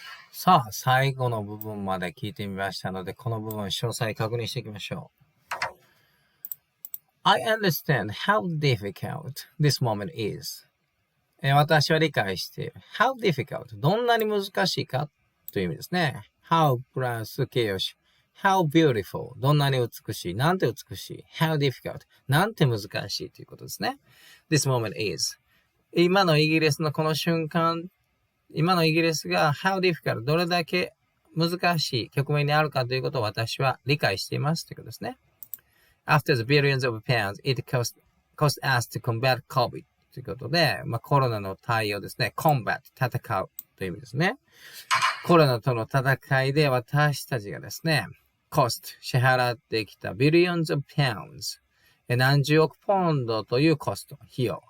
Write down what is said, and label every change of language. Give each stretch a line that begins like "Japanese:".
Japanese: さあ、最後の部分まで聞いてみましたので、この部分詳細確認していきましょう。
English: I understand how difficult this moment is.
Japanese: 私は理解している。
English: How difficult?
Japanese: どんなに難しいかという意味ですね。 How プラス形容詞。
English: How beautiful?
Japanese: どんなに美しい。なんて美しい。
English: How difficult?
Japanese: なんて難しいということですね。
English: This moment is.
Japanese: 今のイギリスのこの瞬間、今のイギリスが
English: How difficult?
Japanese: どれだけ難しい局面にあるかということを私は理解していますということですね。
English: After the billions of pounds it cost us to combat COVID
Japanese: ということで、コロナの対応ですね。 combat 戦うという意味ですね。コロナとの戦いで私たちがですね、cost 支払ってきた
English: billions of pounds
Japanese: 何十億ポンドというコスト、費用。